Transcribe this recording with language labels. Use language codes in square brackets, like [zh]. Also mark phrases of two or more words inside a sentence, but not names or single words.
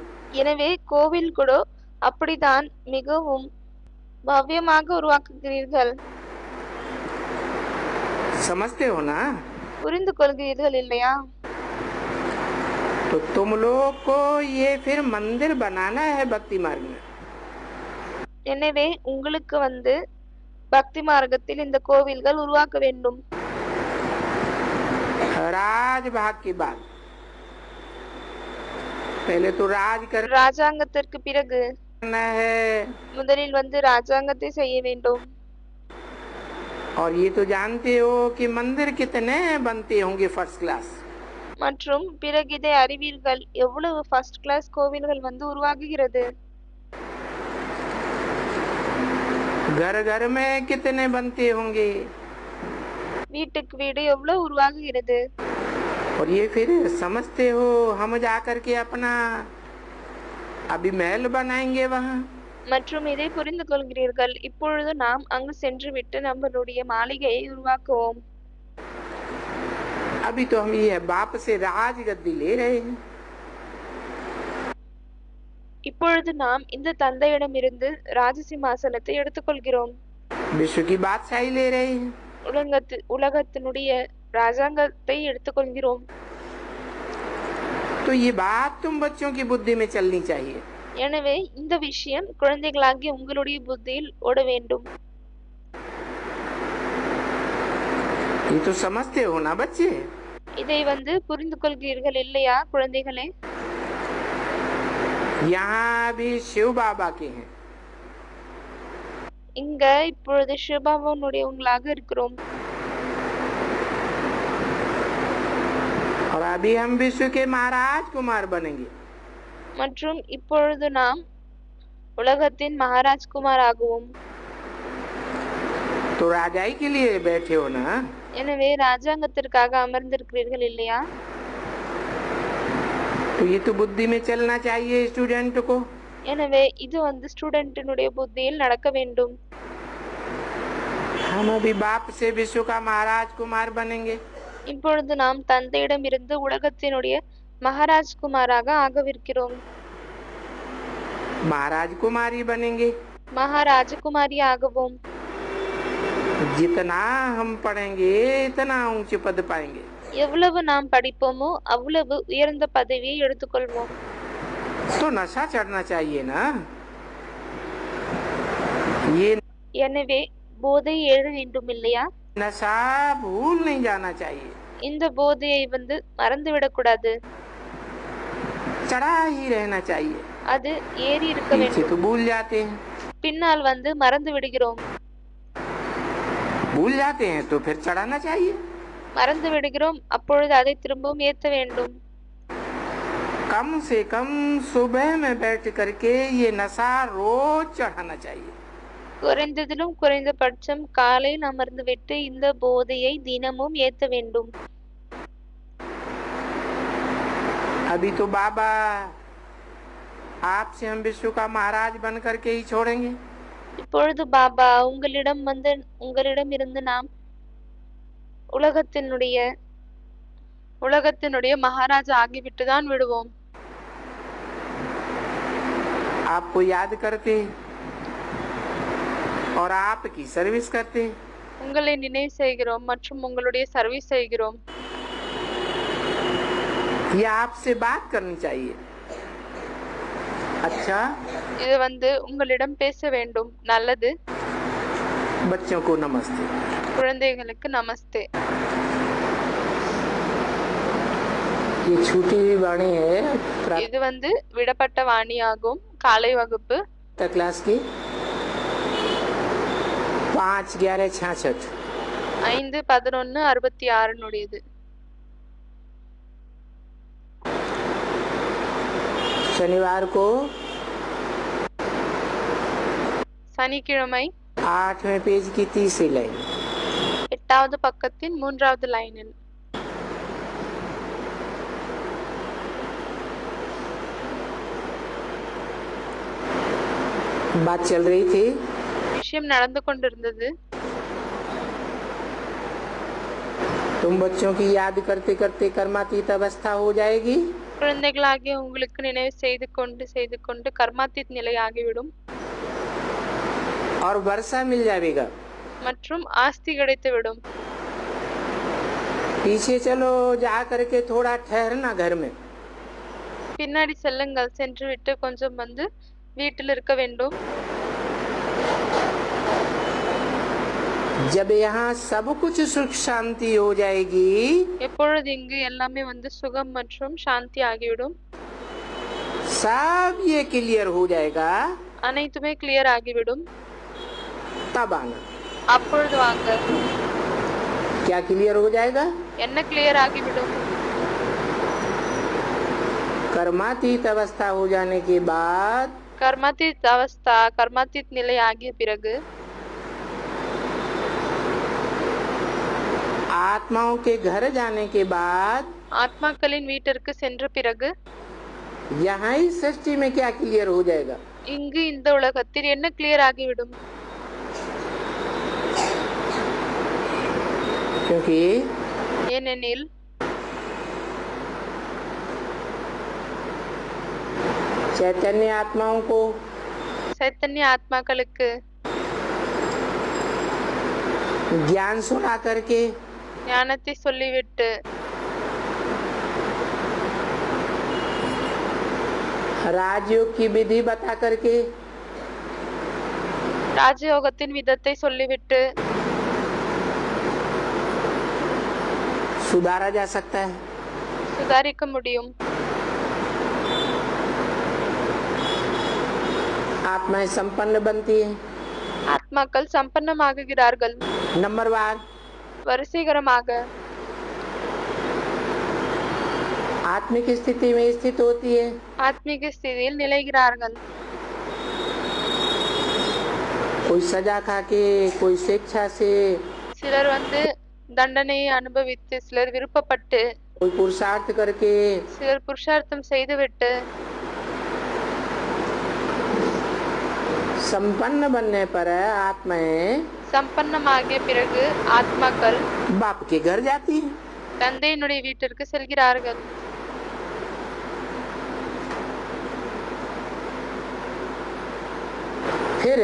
[ta] எனவே கோவில் கூட அப்படித்தான் மிகவும் பவ்யமாக உருவாக்குகிறீர்கள். [hi] समझते हो ना? [ta] புரிந்து கொள்கிறீர்கள் இல்லையா? [hi] तो तुम लोग को ये फिर मंदिर बनाना है भक्ति मार्ग में। [ta] எனவே உங்களுக்கு வந்து பக்தி மார்க்கத்தில் இந்த கோவில்கள் உருவாக்க வேண்டும். [hi] राज भाग की बात पहले तो राज [ta] ராஜாங்கத்திற்கு பிறகு [hi] करना है, [ta] முதலில் வந்து ராஜாங்கத்தை செய்ய வேண்டும். [hi] और ये तो जानते हो कि मंदिर कितने बनते होंगे [en] first class. [ta] மற்றும் பிறகு இதை அறிவீர்கள், எவ்வளவு [en] first class [ta] கோவில்கள் வந்து உருவாகுகிறது. [hi] घर घर में कितने बनते होंगे, [ta] வீட்டுக்கு வீடு எவ்வளவு உருவாகுகிறது. [hi] और ये फिर समझते हो हम जाकर के अपना अभी महल बनाएंगे वहाँ. [ta] மற்றும் இதை புரிந்து கொள்கிறீர்கள், இப்பொழுது நாம் அங்கு சென்று விட்டு நம்மளுடைய மாளிகையை உருவாக்குவோம். [hi] अभी तो हम ये बाप से राज गद्दी ले रहे हैं. [ta] இப்பொழுது நாம் இந்த தந்தையிடமிருந்து ராஜசிம்மாசனத்தை எடுத்துக்கொள்கிறோம். [hi] विश्व की बादशाही ले रहे हैं. [ta] உலகத்தினுடைய ராஜாங்கத்தை எடுத்துக்கொள்கிறோம். [hi] तो ये बात तुम बच्चों की बुद्धि में चलनी चाहिए. [ta] எனவே இந்த விஷயம் குழந்தைகளாகிய உங்களுடைய புத்தியில் ஓட வேண்டும். [hi] ये तो समझते हो ना बच्चे. [ta] இதை வந்து புரிந்து கொள்கிறீர்கள் இல்லையா குழந்தைகளே? [hi] यहाँ भी शिव बाबा के हैं. [ta] இங்க இப்பொழுது சிவபாபாவுடையவங்களாக இருக்கிறோம். [hi] और अभी हम विश्व के महाराज कुमार बनेंगे. [ta] மற்றும் இப்பொழுது நாம் உலகத்தின் மகாராஜ் குமார் ஆகுவோம். [hi] तो राजाई के लिए बैठे हो ना. [ta] எனவே ராஜாங்கத்திற்காக அமர்ந்திருக்கிறீர்கள் இல்லையா? [hi] तो ये तो बुद्धि में चलना चाहिए स्टूडेंट को. [ta] எனவே இது வந்து ஸ்டூடெண்டினுடைய புத்தியில் நடக்க வேண்டும். [hi] हम अभी बाप से विश्व का महाराज कुमार बनेंगे. [ta] இப்பொழுது நாம் தந்தையிடம் இருந்து உலகத்தினுடைய மகாராஜ் குமாராக ஆகவிருக்கிறோம். [hi] महाराज कुमारी बनेंगे. [ta] மகாராஜகுமாரி ஆகவும். [hi] जितना हम पढ़ेंगे इतना ऊंचे पद पाएंगे. [ta] எவ்வளவு நாம் படிப்போமோ அவ்வளவு உயர்ந்த பதவியை எடுத்துக்கொள்வோம். [hi] तो नशा चढ़ना चाहिए ना. ये [ta] எனவே போதை ஏற வேண்டும் இல்லையா? [hi] नशा भूल नहीं जाना चाहिए. [ta] இந்த போதையை வந்து மறந்துவிடக் கூடாது. [hi] चढ़ा ही रहना चाहिए. [ta] அது ஏறி இருக்க [hi] पीछे [ta] வேண்டும். [hi] तो भूल जाते हैं. [ta] பின்னால் வந்து மறந்து விடுகிறோம். [hi] भूल जाते हैं तो फिर चढ़ाना चाहिए. [ta] மறந்து விடுகிறோம், அப்பொழுது அதை திரும்பவும் ஏற்ற வேண்டும். [hi] कम से कम सुबह में बैठ करके ये नशा रोज चढ़ाना चाहिए. [ta] குறைந்ததிலும் குறைந்தபட்சம் காலையில் அமர்ந்து விட்டு இந்த போதையை தினமும் ஏற்ற வேண்டும். [hi] अभी तो बाबा आपसे हम विश्व का महाराज बन करके ही छोड़ेंगे. [ta] இப்பொழுது பாபா உங்களிடம் இருந்து நாம் உலகத்தினுடைய மகாராஜா ஆகிவிட்டுதான் விடுவோம். [hi] आपको याद करते और आपकी सर्विस करते. [ta] உங்களை நினைவு செய்கிறோம் மற்றும் உங்களுடைய சர்வீஸ் செய்கிறோம். [hi] ये आपसे बात करनी चाहिए. अच्छा, [ta] இது வந்து உங்களிடம் பேச வேண்டும். நல்லது. [hi] बच्चों को नमस्ते. [ta] குழந்தைகளுக்கு நமஸ்தே. [hi] ये छूटी हुई वाणी है [ta] இது வந்து விடப்பட்ட வாணியாகும். காலை வகுப்பு [hi] क्लास की 5/11/66. 5/11/66 शनिवार को [ta] சனிக்கிழமை [hi] 8वें पेज की 3री लाइन. [ta] 8வது பக்கத்தின் 3வது லைனில் [hi] बात चल रही थी. [ta] விஷயம் நடந்து கொண்டிருந்தது. [hi] तुम बच्चों की याद करते करते कर्मातीत अवस्था हो जाएगी. [ta] குழந்தைகளாகிய உங்களுக்கு நினைவு செய்து கொண்டு கர்மாத்தீத் நிலை ஆகிவிடும். [hi] और वर्षा मिल जाएगा. [ta] மற்றும் ஆஸ்தி கிடைத்துவிடும். [hi] पीछे चलो, जा करके थोड़ा ठहरना घर में. [ta] பின்னாடி செல்லுங்கள், சென்று விட்டு கொஞ்சம் வந்து வீட்டில் இருக்க வேண்டும். [hi] जब यहाँ सब कुछ सुख शांति हो जाएगी, [ta] எப்பொழுது இங்கு எல்லாமே வந்து சுகம் மற்றும் சாந்தி ஆகிவிடும், [hi] सब ये क्लियर हो जाएगा, [ta] அனைத்துமே கிளியர் ஆகிவிடும். [hi] तब आना. [ta] அப்பொழுது வாங்க. [hi] क्या क्लियर हो जाएगा? [ta] என்ன கிளியர் ஆகிவிடும்? [hi] कर्मातीत अवस्था हो जाने के बाद, कर्मातीत अवस्था, [ta] கர்மாதீத் நிலை ஆகிய பிறகு, [hi] आत्माओं के घर जाने के बाद, [ta] ஆத்மாக்களின் வீட்டிற்கு சென்ற பிறகு, [hi] यहाँ ही सृष्टि में क्या क्लियर हो जाएगा? [ta] இங்கு இந்த உலகத்தில் என்ன கிளியர் ஆகிவிடும்? [hi] क्योंकि [ta] ஏனெனில் [hi] चैतन्य आत्माओं को [ta] சைத்தன்ய ஆத்மாக்களுக்கு [hi] ज्ञान सुना करके [ta] ஞானத்தை சொல்லிவிட்டு, [hi] राजयोग की विधि बता करके [ta] ராஜயோகத்தின் விதத்தை சொல்லிவிட்டு [hi] सुधारा जा सकता है. [ta] சுதாரிக்க முடியும். [hi] आत्माएं संपन्न बनती है. [ta] ஆத்மாக்கள் சம்பன்னமாகுகிறார்கள். [hi] नंबरवार [ta] வரிசைகரமாக [hi] आत्मिक स्थिति में स्थित होती है. [ta] ஆத்மீக ஸ்திதியில் நிலைகிறார்கள். [hi] कोई सजा खा के, कोई शिक्षा से, [ta] சிலர் தண்டனையை அனுபவித்து, சிலர் விருப்பப்பட்டு, [hi] कोई पुरुषार्थ करके, [ta] சிலர் புருஷார்த்தம் செய்துவிட்டு, [hi] संपन्न बनने पर आत्माएं [ta] சம்பன்னமாகிய பிறகு ஆத்மாக்கள் [hi] बाप के घर जाती है. [ta] தந்தையினுடைய வீட்டிற்கு செல்கிறார்கள். [hi] फिर